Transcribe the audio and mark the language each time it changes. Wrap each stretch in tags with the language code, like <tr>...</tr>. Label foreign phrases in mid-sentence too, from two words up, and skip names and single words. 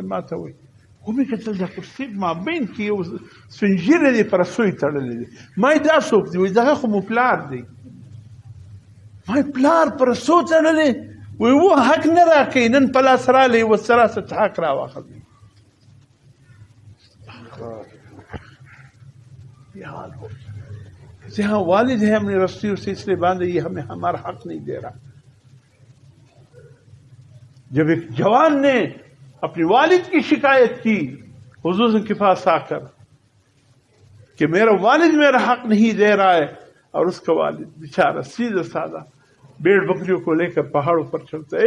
<ps>ما ته وایي ومې کتل د کرسۍ مابین کې یو سپین دی پر سوی تړلی دی. ما دا څوک دی؟ وایي دغه خو مو پلار دی. ما پلار پر سو تړلی؟ وایي و حق نه راکوي، نن په لاس رالی و سراست حق راواخلی.</ps> <ur>یہ حال ہو جہاں والد ہے ہم نے رسی اور سلسلے باندھے، یہ ہمیں ہمارا حق نہیں دے رہا. جب ایک جوان نے اپنے والد کی شکایت کی حضور کے پاس آ کر کہ میرا والد میرا حق نہیں دے رہا ہے، اور اس کا والد بیچارہ سیدھا سادہ بھیڑ بکریوں کو لے کر پہاڑوں پر چڑھتا ہے.</ur>